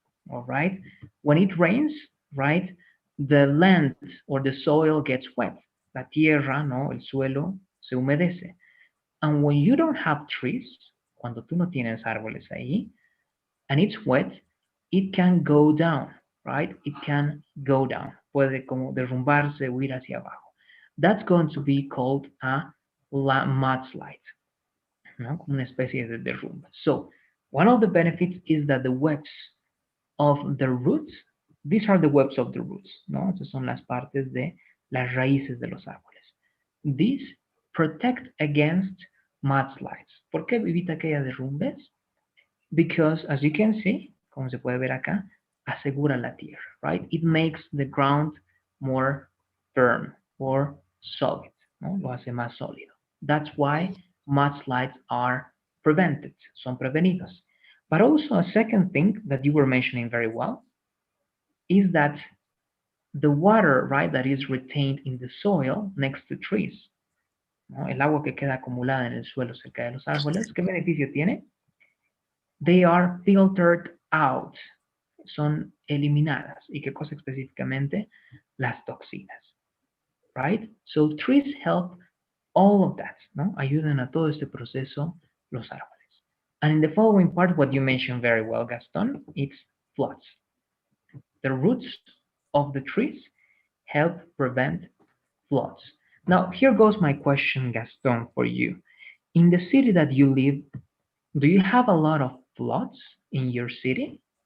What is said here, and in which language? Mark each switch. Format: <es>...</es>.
<en>All right? When it rains, right, the land or the soil gets wet.</en> <es>La tierra, ¿no? El suelo se humedece.</es> <en>And when you don't have trees,</en> <es>cuando tú no tienes árboles ahí,</es> <en>and it's wet, it can go down, right? It can go down.</en> <es>Puede como derrumbarse o ir hacia abajo.</es> <en>That's going to be called a mudslide, ¿no?</en> <es>Como una especie de derrumbe.</es> <en>So, one of the benefits is that the webs of the roots, these are the webs of the roots, ¿no?</en> <es>Esas son las partes de las raíces de los árboles.</es> <en>These protect against mudslides.</en> <es>¿Por qué evita que haya derrumbes?</es> <en>Because as you can see,</en> <es>como se puede ver acá, asegura la tierra, right?</es> <en>It makes the ground more firm or solid, ¿no?</en> <es>Lo hace más sólido.</es> <en>That's why mudslides are prevented,</en> <es>son prevenidos.</es> <en>But also a second thing that you were mentioning very well is that the water, right, that is retained in the soil next to trees, ¿no?</en> <es>El agua que queda acumulada en el suelo cerca de los árboles, ¿qué beneficio tiene?</es> <en>They are filtered out,</en> <es>son eliminadas. ¿Y qué cosa específicamente? Las toxinas, right?</es> <en>So trees help all of that, ¿no?</en> <es>Ayudan a todo este proceso los árboles.</es> <en>And in the following part, what you mentioned very well, Gaston, it's floods. The roots of the trees help prevent floods. Now, here goes my question, Gaston, for you. In the city that you live, do you have a lot of floods in your city?</en>